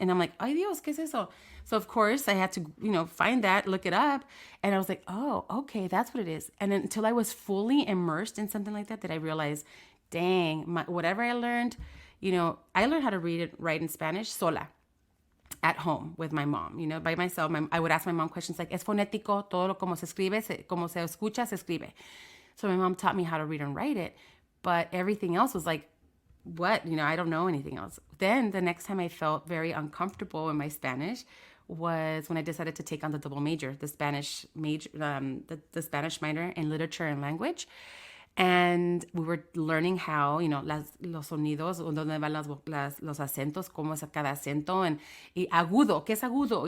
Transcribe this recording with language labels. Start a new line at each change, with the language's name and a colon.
English: And I'm like,
Spanish: ay Dios, ¿qué es eso?
English: So, of course, I had to, find that, look it up. And I was like, oh, okay, that's what it is. And then until I was fully immersed in something like that I realized, dang, whatever I learned, I learned how to read and write in Spanish sola, at home with my mom, by myself. I would ask my mom questions like,
Spanish: ¿es fonético? Todo como se escribe, como se escucha, se escribe.
English: So my mom taught me how to read and write it, but everything else was like, what? I don't know anything else. Then the next time I felt very uncomfortable in my Spanish was when I decided to take on the double major, the Spanish major, the Spanish minor in literature and language. And we were learning how,
Spanish: los sonidos, donde van los acentos, cómo es cada acento, y agudo, ¿qué es agudo?